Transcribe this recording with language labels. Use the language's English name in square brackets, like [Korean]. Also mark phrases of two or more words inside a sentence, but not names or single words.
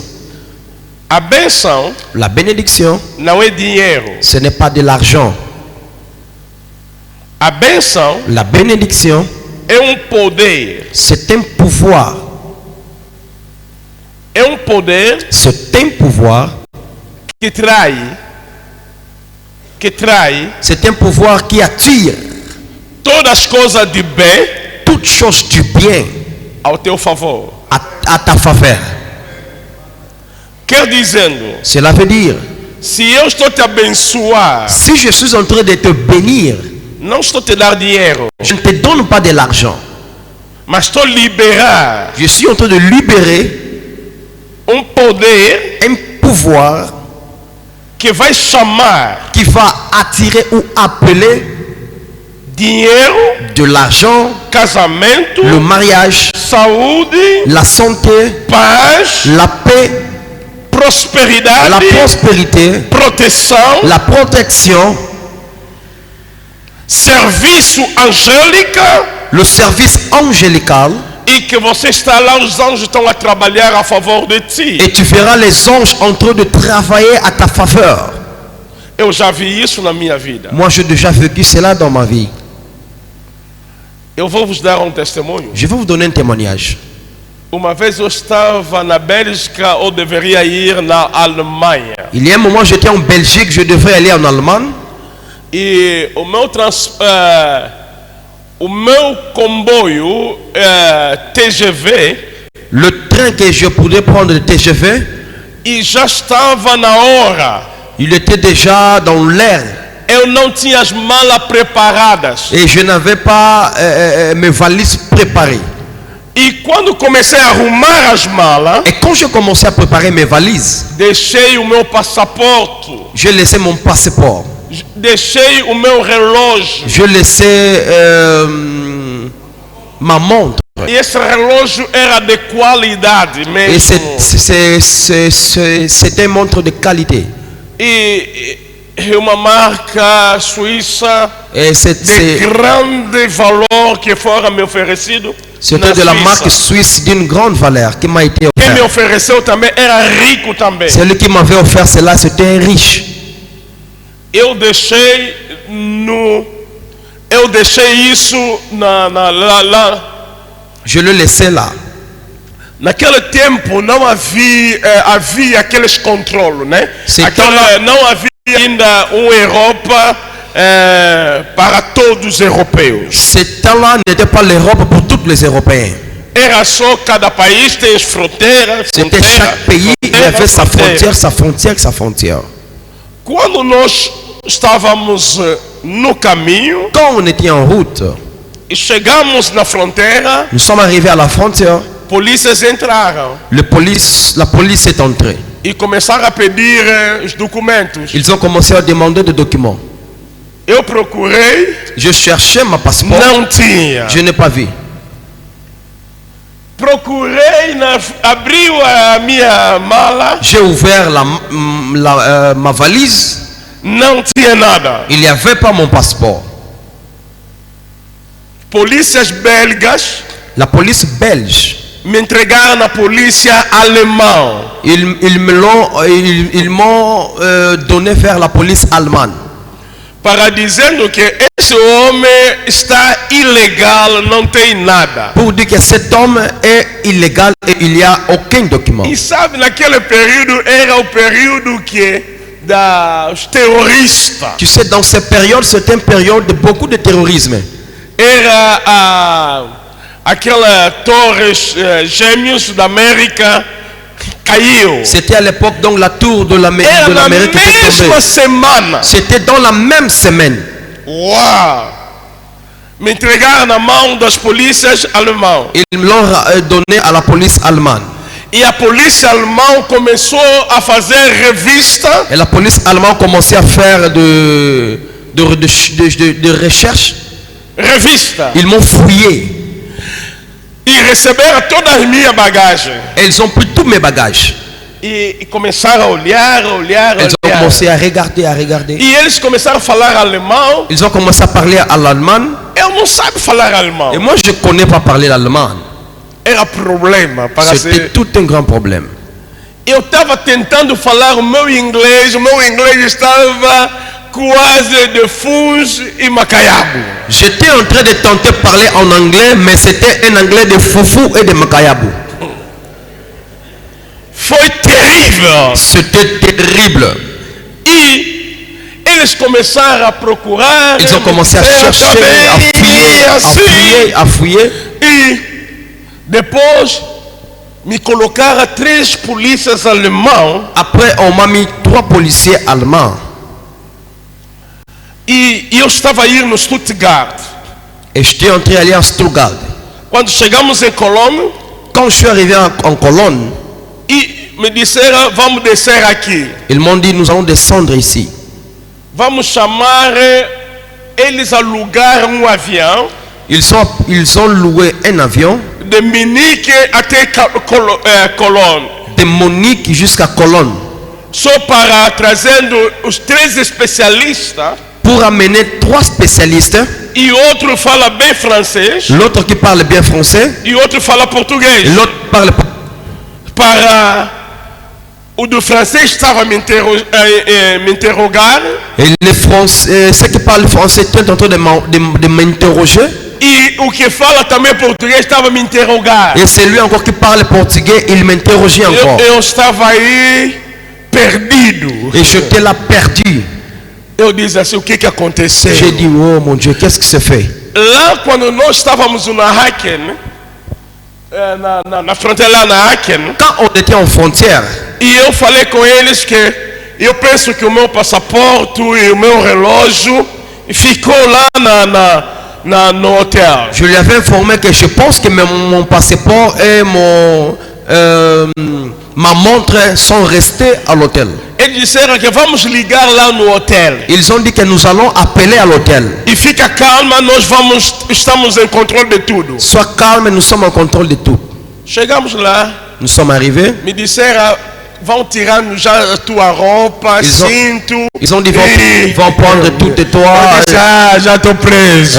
[Portuguese] A bênção [French] La bénédiction, [Portuguese] não é dinheiro. [French] ce n'est pas de l'argent. [Portuguese] A bênção [French] La bénédiction, [Portuguese] é poder. [French] c'est un pouvoir. [Portuguese] É poder [French] C'est un pouvoir. [Portuguese] que trai [French] C'est un pouvoir qui attire [Portuguese] todas as coisas de bem [French] toutes choses du bien [Portuguese] ao teu favor. [French] à ta faveur. [Portuguese] Quer dizendo, [French] Cela veut dire, [Portuguese] se eu estou te abençoar, [French] si je suis en train de te bénir, [Portuguese] não estou te dar dinheiro, [French] je ne te donne pas de l'argent. [Portuguese] mas estou liberar [French] Je suis en train de libérer [Portuguese] poder [French] un pouvoir [Portuguese] que vai chamar [French] qui va attirer ou appeler [Portuguese] dinheiro, [French] de l'argent, [Portuguese] casamento, [French] le mariage, [Portuguese] saúde, [French] la santé, [Portuguese] paz, [French] la paix, [Portuguese] prosperidade, [French] la prospérité, [Portuguese] proteção, [French] la protection, [Portuguese] serviço angélico, [French] le service angélical, [Portuguese] e que você está lá, os anjos estão a trabalhar a favor de ti. [French] et tu verras les anges en train de travailler à ta faveur. [Portuguese] Eu já vi isso na minha vida. [French] Moi, j'ai déjà vécu cela dans ma vie. [Portuguese] Eu vou vos dar um testemunho. [French] Je vais vous donner un témoignage. [Portuguese] Uma vez eu estava na Bélgica ou deveria ir na Alemanha. [French] Il y a un moment, j'étais en Belgique, je devrais aller en Allemagne. [Portuguese] E o meu comboio TGV [French] Le train que je pourrais prendre de TGV, [Portuguese] e já estava na hora. [French] il était déjà dans l'air. [Portuguese] eu não tinha as malas preparadas. [French] Et je n'avais pas mes valises préparées. [Portuguese] E quando comecei a arrumar as malas, [French] Et quand j'ai commencé à préparer mes valises, [Portuguese] deixei o meu passaporte, [French] j'ai laissé mon passeport. [Portuguese] deixei o meu relógio. [French] Je laissais ma montre. [Portuguese] E esse relógio era de qualidade [French] Et [Portuguese] mesmo. [French] c'était une montre de qualité. [Portuguese] E uma marca suíça [French] Et [Portuguese] de grande valor que fora me oferecido. [French] c'était de la marque suisse d'une grande valeur qui m'a été [Portuguese] Quem me [French] offerte. [Portuguese] ofereceu também era rico também. [French] Celui qui m'avait offert cela, c'était riche. [Portuguese] Eu deixei isso lá. Je le laissais là. Naquele tempo não havia aqueles controles, né? Não havia ainda uma Europa para todos os europeus. [French] Ce temps-là n'était pas l'Europe pour tous les Européens. [Portuguese] Era só cada país tem as fronteiras. [French] C'était chaque pays, il avait sa frontière. [Portuguese] Quando nós estávamos no caminho, [French] Quand on était en route, [Portuguese] e chegamos na fronteira, [French] nous sommes arrivés à la frontière. [Portuguese] polícias entraram [French] La police est entrée. [Portuguese] e começaram a pedir os documentos. [French] Ils ont commencé à demander des documents. [Portuguese] Eu procurei, [French] Je cherchais ma passeport. [Portuguese] não tinha. [French] Je n'ai pas vu. [Portuguese] Procurei, abriu a minha mala, [French] J'ai ouvert ma valise. [Portuguese] não tinha nada. [French] Il n'y avait pas mon passeport. [Portuguese] Polícias belgas [French] La police belge, [Portuguese] me entregaram na polícia alemã. [French] ils m'ont donné vers la police allemande. [Portuguese] Para dizendo que esse homem está ilegal, não tem nada. [French] Pour dire que cet homme est illégal et il n'y a aucun document. [Portuguese] E sabe, naquele período era o período que dos terroristas. [French] Tu sais, dans cette période, c'était une période de beaucoup de terrorisme. [Portuguese] Era aquela torre Gêmeos da América caiu. [French] C'était à l'époque donc la tour de l'Amérique [Portuguese] Era na [French] était [Portuguese] mesma [French] tombée. [Portuguese] semana. [French] C'était dans la même semaine. Uau! [Portuguese] Me entregaram na mão das polícias alemãs. [French] Ils me l'ont donné à la police allemande. [Portuguese] E a polícia alemã começou a fazer revista. [French] Et la police allemande commençait à faire de recherche. [Portuguese] Revista. [French] Ils m'ont fouillé. [Portuguese] E receberam todas as minhas bagagens. [French] Et ils ont pris tous mes bagages. [Portuguese] E começaram a olhar. [French] Ils ont commencé à regarder. [Portuguese] E eles começaram a falar alemão. [French] Ils ont commencé à parler à l'allemand. [Portuguese] Eu não sabia falar alemão. [French] Et moi, je ne connais pas parler l'allemand. [Portuguese] Era problema para [French] C'était [Portuguese] ser. [French] tout un grand problème. [Portuguese] Eu estava tentando falar o meu inglês estava quase de Funs e Macaiabo. [French] J'étais en train de tenter de parler en anglais, mais c'était un anglais de Foufou et de Macaiabo. [Portuguese] Foi terrível. [French] C'était terrible. [Portuguese] E eles começaram a procurar. [French] Ils ont commencé à chercher, à fouiller. [Portuguese] E depois me colocaram 3 polícias alemães. [French] Après, on m'a mis 3 policiers allemands. [Portuguese] E eu estava a ir no Stuttgart. [French] Et j'étais entré aller à Stuttgart. [Portuguese] Quando chegamos em Colônia. [French] Quand je suis arrivé en Cologne, [Portuguese] E me disseram, vamos descer aqui. [French] ils m'ont dit, nous allons descendre ici. [Portuguese] Vamos chamar, eles alugaram avião. [French] Ils ont loué un avion [Portuguese] De Munique até Colônia. [French] de Munich jusqu'à Cologne [Portuguese] Só para trazendo os 3 especialistas. [French] pour amener 3 spécialistes. [Portuguese] E outro fala bem francês. [French] L'autre qui parle bien français. [Portuguese] E outro fala português. [French] L'autre parle pas. [Portuguese] Para o do francês estava me interrogar. [French] Et les Français, ceux qui parlent français étaient en train de m'interroger. [Portuguese] E o que fala também português estava me interrogar. [French] Et celui encore qui parle portugais, il m'interrogeait encore. [Portuguese] Eu estava aí perdido. [French] Et j'étais là perdu. [Portuguese] Eu disse assim, o que aconteceu? [French] J'ai dit, oh mon Dieu, qu'est-ce qui se fait? [Portuguese] Lá quando nós estávamos na Haken, na fronteira lá na Haken, [French] Quand on était en frontière, [Portuguese] e eu falei com eles que eu penso que o meu passaporte e o meu relógio ficou lá no hotel. [French] Je lui avais informé que je pense que mon passeport et ma montre sont restés à l'hôtel. [Portuguese] Eles disseram que vamos ligar lá no hotel. [French] Ils ont dit que nous allons appeler à l'hôtel. [Portuguese] E fica calma, estamos em controle de tudo. [French] Sois calme, nous sommes en contrôle de tout. [Portuguese] Chegamos lá, [French] Nous sommes arrivés. [Portuguese] me disseram, vão tirar já a tua roupa, cinto. [French] Ils ont dit vont prendre tout de toi. [Portuguese] Eu disse, já estou preso.